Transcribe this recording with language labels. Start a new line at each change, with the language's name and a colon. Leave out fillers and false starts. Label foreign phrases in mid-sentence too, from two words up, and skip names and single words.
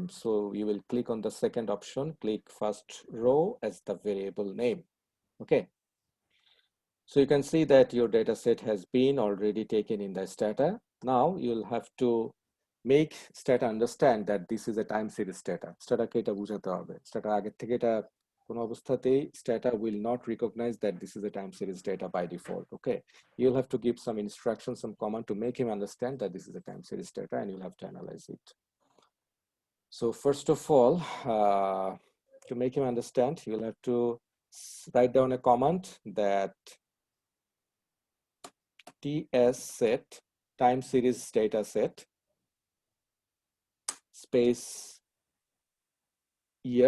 English: So you will click on the second option, click first row as the variable name. Okay. So you can see that your data set has been already taken in the stata. Now you'll have to make stata understand that this is a time series data.
Bangla: Stata কে এটা বোঝাতে হবে. Stata আগের থেকে এটা কোনো অবস্থাতেই
English: stata will not recognize that this is a time series data by default. Okay, you'll have to give some instructions, some command to make him understand that this is a time series data, and you'll have to analyze it. So first of all, to make him understand, you'll have to write down a command that ts set time series data set space year.